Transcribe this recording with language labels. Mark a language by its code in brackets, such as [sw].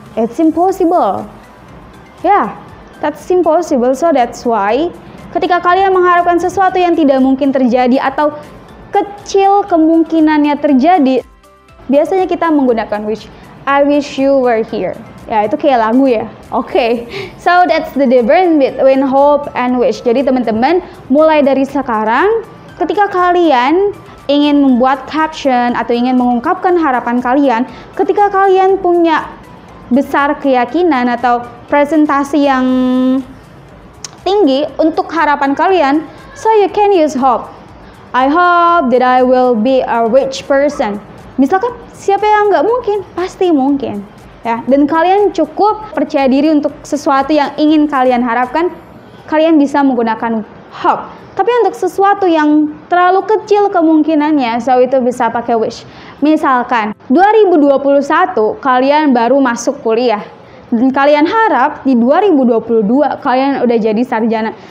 [en] It's impossible. Yeah, that's impossible. So that's why [id] ketika kalian mengharapkan sesuatu yang tidak mungkin terjadi atau kecil kemungkinannya terjadi, biasanya kita menggunakan wish. [en] I wish you were here. [id] Ya, itu kayak lagu ya. Oke. [en] So that's the difference between hope and wish. [id] Jadi teman-teman, mulai dari sekarang ketika kalian ingin membuat caption atau ingin mengungkapkan harapan kalian, ketika kalian punya besar keyakinan atau presentasi yang tinggi untuk harapan kalian, [en] so you can use hope. I hope that I will be a rich person. [id] Misalkan siapa yang nggak mungkin, pasti mungkin. Ya, dan kalian cukup percaya diri untuk sesuatu yang ingin kalian harapkan, kalian bisa menggunakan hope. Tapi untuk sesuatu yang terlalu kecil kemungkinannya, so itu bisa pakai wish. Misalkan 2021 kalian baru masuk kuliah dan kalian harap di 2022 kalian udah jadi sarjana.